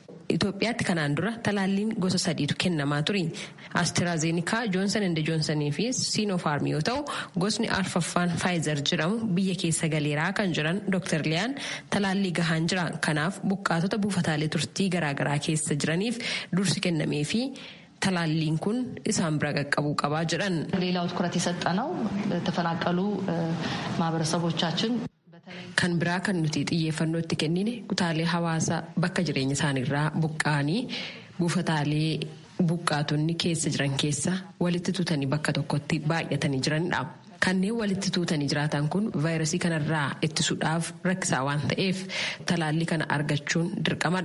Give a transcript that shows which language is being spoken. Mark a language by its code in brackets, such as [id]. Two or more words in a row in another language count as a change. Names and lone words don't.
[om] Itoophiyaatti kanaan dura talaalliin gosa 3tu kennamaa ture. AstraZeneca, Johnson & Johnson fi Sinopharm yoo ta'u gosni arfaffaan Pfizer jedhamu biyya keessa galeeraa kan jiran Dr. Liyaan talaallii gahaan jira. Kanaaf buqqaatota buufataalee turtii garaagaraa keessa jiraniif dursi kennamee fi talaalliin kun isaan bira qaqqabuu qabaa jedhan. [am] ሌላው ትኩረት የሰጠነው ተፈናቀሉ ማህበረሰቦቻችን [om] kan biraa kan nuti xiyyeeffannoo itti kennine kutaalee hawaasaa bakka jireenya isaaniirraa buqqa'anii buufataalee buqqaatonni keessa jiran keessa walitti tuutanii bakka tokkotti baay'atanii jiranidha. Kanneen walitti tuutanii jiraatan kun vaayirasii kanarraa ittisuudhaaf rakkisaa waan ta'eef talaallii kana argachuun dirqamadha.